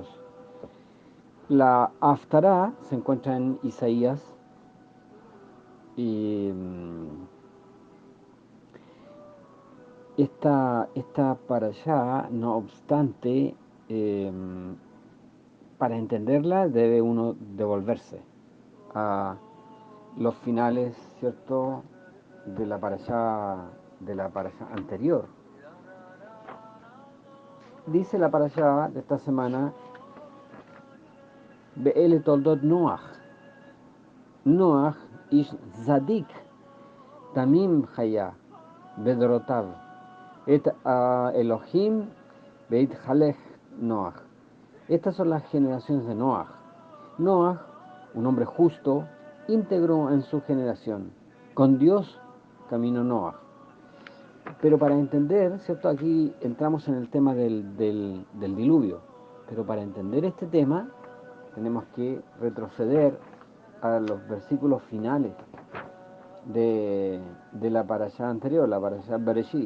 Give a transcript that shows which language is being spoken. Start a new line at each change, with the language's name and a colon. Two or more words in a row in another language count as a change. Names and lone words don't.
Spanish: La Haftará se encuentra en Isaías y esta parashá, no obstante, para entenderla debe uno devolverse a los finales, ¿cierto?, de la parashá anterior. Dice la parashá de esta semana:
Hebrew: אלה תולדות נח. נח איש צדיק תמים היה בדורותיו את אלהים התהלך נח.
Spanish: Estas son las generaciones de Noach. Noach, un hombre justo, íntegro en su generación. Con Dios caminó Noach. Pero para entender, ¿cierto?, aquí entramos en el tema del diluvio. Pero para entender este tema tenemos que retroceder a los versículos finales de la parashá anterior, la parashá Bereshit.